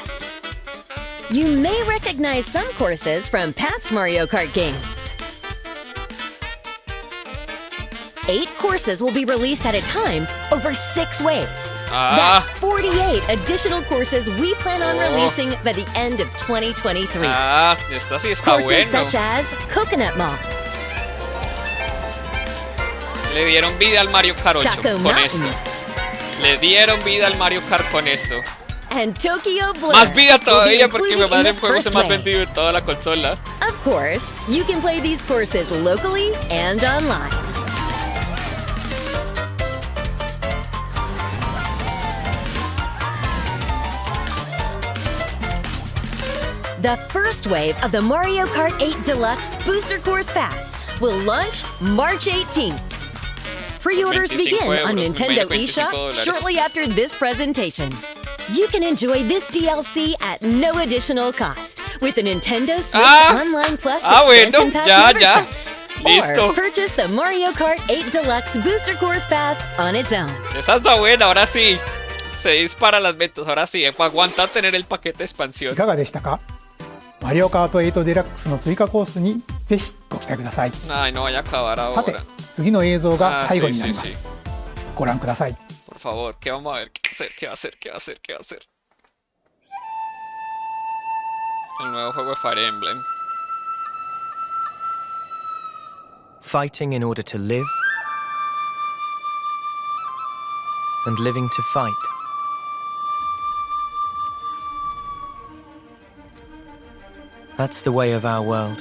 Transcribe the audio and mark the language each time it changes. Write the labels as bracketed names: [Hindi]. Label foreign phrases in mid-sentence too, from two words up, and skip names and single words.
[English] You may recognize some courses from past Mario Kart games. 8 courses will be released at a time over 6 waves. That's 48 additional courses we plan on releasing by the end of 2023. [Spanish] Esta sí está [English] Courses [Spanish] bueno. [English] such as Coconut Mall, [Spanish] Le dieron vida al Mario Kart 8 [English] Chaco [Spanish] con [English] Mountain. [Spanish] esto. Le dieron vida al Mario Kart con esto. [English] and Tokyo Blur. [Spanish] Más vida todavía [English] will be [Spanish] porque mi [English] included [Spanish] madre [English] in [Spanish] el [English] the [Spanish] juego [English] first [Spanish] más [English] wave. [Spanish] vendido en toda la consola. [English] Of course, you can play these courses locally and online. The first wave of the Mario Kart 8 Deluxe Booster Course Pass will launch March 18th. Pre-orders begin on Nintendo eShop shortly after this presentation. You can enjoy this DLC at no additional cost with the Nintendo Switch Online Plus Expansion Pass membership. [Spanish] Listo. [English] Or purchase the Mario Kart 8 Deluxe Booster Course Pass on its own. [Spanish] Esta está buena, ahora sí. Se dispara las ventas, ahora sí. Aguanta tener el paquete de expansión. [Japanese] いかがでしたか？マリオカート8デラックスの追加コースにぜひご期待ください。 [Spanish] Ay, no vaya a acabar [Japanese] さて [Spanish] ahora. [Japanese] 次の映像が最後になりま [Spanish] sí, [Japanese] す。ご覧ください。 [Spanish] Por favor, ¿qué vamos a ver? ¿Qué va a hacer? ¿Qué va a hacer? ¿Qué va a hacer? ¿Qué va a hacer? El nuevo juego de Fire Emblem. [English] Fighting in order to live, and living to fight. That's the way of our world.